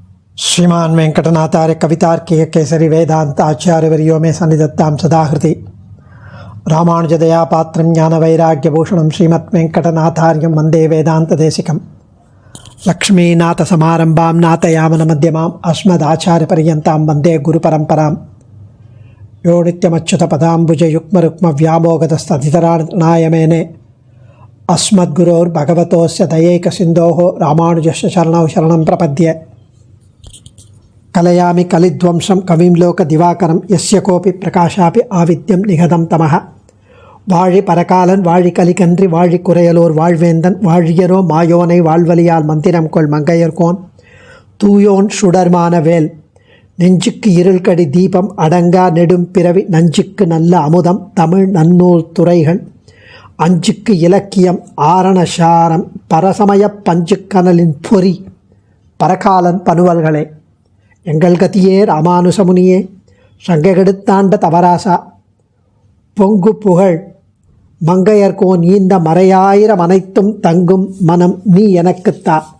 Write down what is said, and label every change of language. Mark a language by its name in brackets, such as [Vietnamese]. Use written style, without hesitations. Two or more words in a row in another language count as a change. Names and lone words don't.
[Sanskrit] श्रीमान वेंकटनाथार्य कवितार्किक केसरी वेदांत आचार्यवर्यो मे सन्निधत्तां सदाहृति रामानुजदया पात्रं ज्ञानवैराग्यभूषणं श्रीमद्वेंकटनाथार्यं वन्दे वेदान्तदेशिकं लक्ष्मीनाथसमारम्भां नाथयामनमध्यमाम् अस्मदाचार्यपर्यन्तां वन्दे गुरुपरम्परां यो नित्यमच्युतपदाम्बुजयुग्मरुक्मव्यामोगतस्तदितराणाय मेने अस्मद्गुरोर्भगवतोस्य दयैकसिन्धोः रामानुजस्य शरणौ शरणं प्रपद्ये कलयामि कलिध्वंसं कविं लोकदिवाकरं यस्य कोऽपि प्रकाशापि आविद्यं निगतं तमः [Tamil] வாழி பரகாலன் வாழி கலிகன்றி வாழி குறையலோர் வாழ்வேந்தன் வாழியரோ மாயோனை வாழ்வழியால் மந்திரம் கொள் மங்கையர்கோன் தூயோன் சுடர்மான வேல் நெஞ்சுக்கு இருள்கடி தீபம் அடங்கா நெடும் பிறவி நஞ்சுக்கு நல்ல அமுதம் தமிழ் நன்னூல் துறைகள் அஞ்சுக்கு இலக்கியம் ஆரணசாரம் பரசமய பஞ்சுக்கனலின் பொறி பரகாலன் பனுவல்களே எங்கள் கதியே ராமானுசமுனியே சங்ககெடுத்தாண்ட தவராசா பொங்கு புகழ் மங்கையர்கோன் ஈந்த மறையாயிரம் அனைத்தும் தங்கும் மனம் நீ எனக்குத்தா.